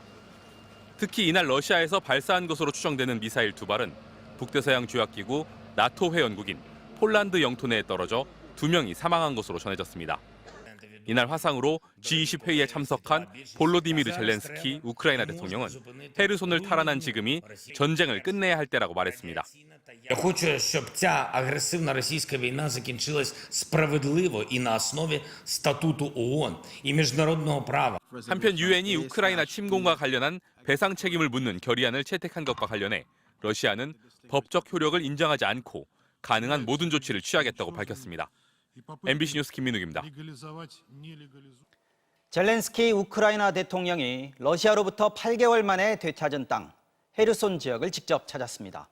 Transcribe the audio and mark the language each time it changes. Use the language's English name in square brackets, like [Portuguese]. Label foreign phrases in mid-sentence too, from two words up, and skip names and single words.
[Korean] 특히 이날 러시아에서 발사한 것으로 추정되는 미사일 2발은 북대서양 조약기구 나토 회원국인 폴란드 영토 내에 떨어져 2명이 사망한 것으로 전해졌습니다. 이날 화상으로 G20 회의에 참석한 볼로디미르 젤렌스키 우크라이나 대통령은 헤르손을 탈환한 지금이 전쟁을 끝내야 할 때라고 말했습니다. [Ukrainian] Я хочу, щоб ця агресивна російська війна закінчилась справедливо і на основі статуту ООН і міжнародного права. [Korean] 한편 유엔이 우크라이나 침공과 관련한 배상 책임을 묻는 결의안을 채택한 것과 관련해 러시아는 법적 효력을 인정하지 않고 가능한 모든 조치를 취하겠다고 밝혔습니다. MBC 뉴스 김민욱입니다. 젤렌스키 우크라이나 대통령이 러시아로부터 8개월 만에 되찾은 땅, 헤르손 지역을 직접 찾았습니다.